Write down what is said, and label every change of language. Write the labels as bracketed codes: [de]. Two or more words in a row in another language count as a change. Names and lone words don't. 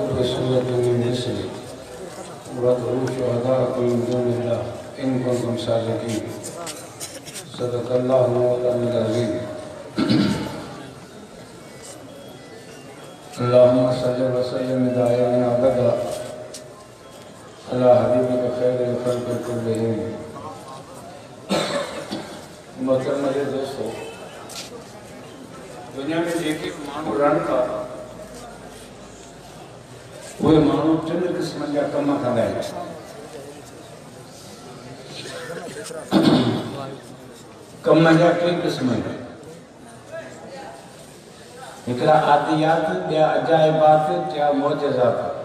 [ar] بسورة من مثله وادعوا شهداءكم من دون الله إن كنتم صادقين صدق الله مولانا العظيم اللهم صل وسلم دائما أبدا على حبيبك خير الخلق كلهم। [sd] मोहतरम मेरे दोस्तों, दुनिया में जेके माण्हू रहनि था उहे माण्हू टिन क़िस्मनि जा कम कंदा आहिनि। कम जा टे क़िस्म आहिनि, हिकिड़ा आदियात, ॿिया अजाइबात, टिया मोजज़ात।